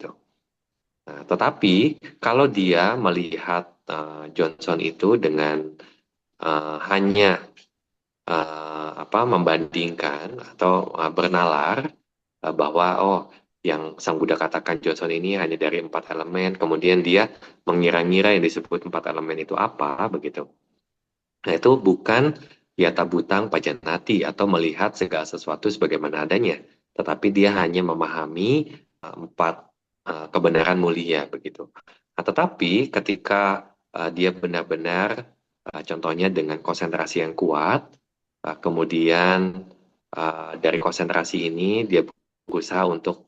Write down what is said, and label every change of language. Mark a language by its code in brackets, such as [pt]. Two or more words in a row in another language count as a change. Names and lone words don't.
[id] Nah, tetapi kalau dia melihat Johnson itu dengan hanya membandingkan atau bernalar bahwa oh yang Sang Buddha katakan Johnson ini hanya dari 4 elemen, kemudian dia mengira-ngira yang disebut 4 elemen itu apa, begitu. Nah, itu bukan [pi] yata butang pajanati [id] atau melihat segala sesuatu sebagaimana adanya, tetapi dia hanya memahami 4 kebenaran mulia, begitu. Nah, tetapi ketika dia benar-benar, contohnya dengan konsentrasi yang kuat, kemudian dari konsentrasi ini dia berusaha untuk